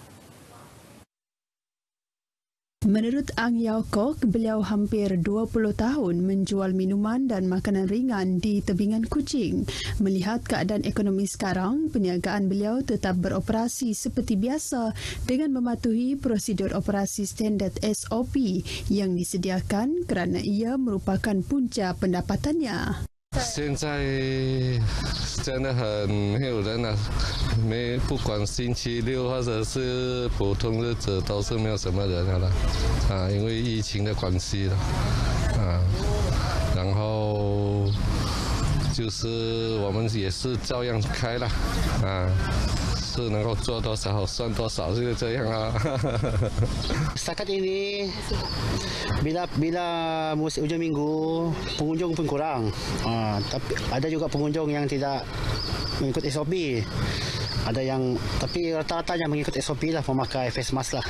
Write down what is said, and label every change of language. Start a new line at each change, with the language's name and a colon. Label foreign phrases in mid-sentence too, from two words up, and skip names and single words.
Malay: Menurut Ang Yau Kok, beliau hampir 20 tahun menjual minuman dan makanan ringan di tebingan Kuching. Melihat keadaan ekonomi sekarang, perniagaan beliau tetap beroperasi seperti biasa dengan mematuhi prosedur operasi standard SOP yang disediakan kerana ia merupakan punca pendapatannya.
Chinese: 现在真的很没有人了，不管星期六或者是普通日子都是没有什么人了因为疫情的关系了然后就是我们也是照样开了是能够做多少算多少，就是这样啊。
Malay: Setakat ini bila musim hujung minggu pengunjung pun kurang. Tapi ada juga pengunjung yang tidak mengikut SOP. Ada yang tapi rata-ratanya mengikut SOP lah, memakai
English: face mask
Malay: lah.